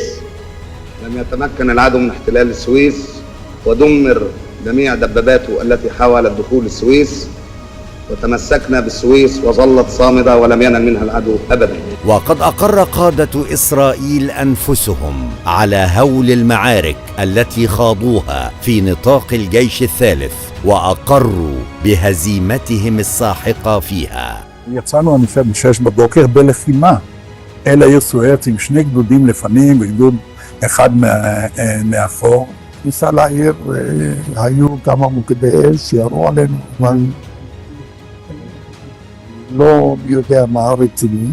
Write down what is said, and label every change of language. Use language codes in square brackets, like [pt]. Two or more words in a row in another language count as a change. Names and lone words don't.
[ar] لم يتمكن العدو من احتلال السويس، ودمر جميع دباباته التي حاولت دخول السويس، وتمسكنا بالسويس وظلت صامدة ولم ينل منها العدو أبدا. وقد أقر قادة إسرائيل أنفسهم على هول المعارك التي خاضوها في نطاق الجيش الثالث، وأقروا بهزيمتهم الساحقة فيها. [he] יצאנו מ-6 בבוקר בלחימה אל העיר סואץ עם 2 גדודים לפנים וגדוד אחד מאחור. כניסה לעיר, היו כמה מוקדי אש שירו עלינו, אבל לא יודע מה רציני.